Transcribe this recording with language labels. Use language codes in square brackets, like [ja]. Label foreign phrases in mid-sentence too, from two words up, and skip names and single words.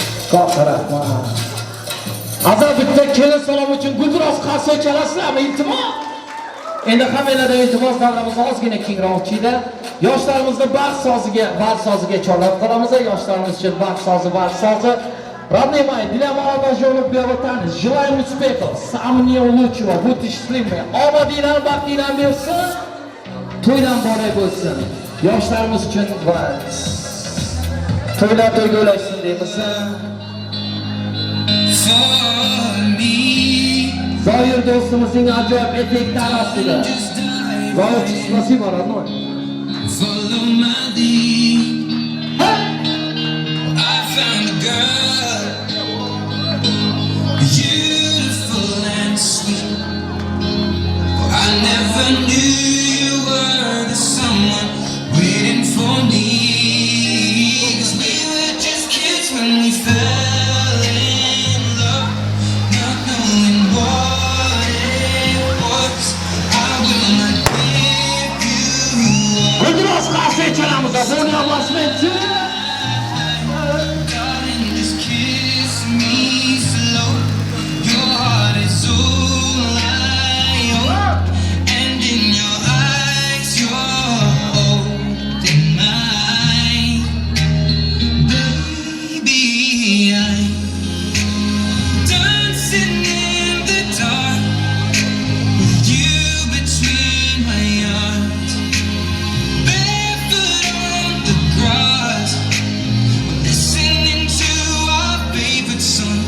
[uz] Çok rahmat. Azar bitta kelin salom uchun guldiroz qarshi chalasizlarmi? Iltimos. Endi hammalardan iltimos davramizni ozgina kengroq ochinglar. Yoshlarimizni baxt soziga chorlab qolamiz. Yoshlarimiz uchun baxt sozi. [ru] Родные мои, для молодоженов Белотани желаем успехов, самого лучшего, будьте счастливы. [uz] Obodiylar, baxtiylar bersin, to'ydan boray bo'lsin. Yoshlarimiz uchun to'ylar to'yg'ulashsin deymiz. Zoir do'stimizning ajoyib eteklari ostida. Zoir, [ru] спасибо, родной. [en] Follow my lead. I found a girl, beautiful and sweet. I never knew you were the someone waiting for me. 'Cause we were just kids when we fell in love, not knowing what it was. I will not give you up. [uz] Guldiroz qarshi chalamiz. Buni avasment. [en] Darling, just kiss me slow. Your heart is all I own, and in your eyes you're holding mine. Baby, I'm dancing in the dark with you between my arms, barefoot on the grass, listening to our favorite song.